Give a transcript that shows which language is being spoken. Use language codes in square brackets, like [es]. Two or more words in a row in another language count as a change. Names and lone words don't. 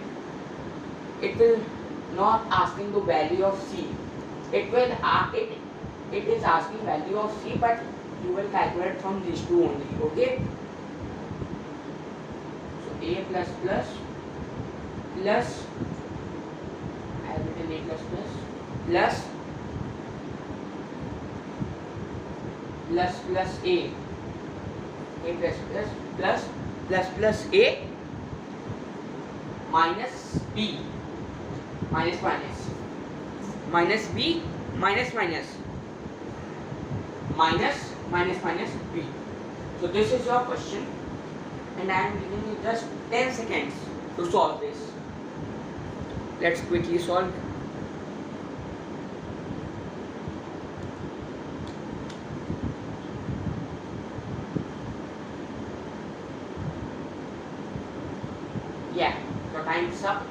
[en] It will not asking the value of C. It is asking value of C, but you will calculate from these two only. Okay. So A plus plus plus, I have written A plus plus plus plus plus A plus plus plus plus plus A minus B minus minus minus B minus minus minus minus minus B. So this is your question and I am giving you just 10 seconds to solve this. Let's quickly solve. Yeah, so time is up.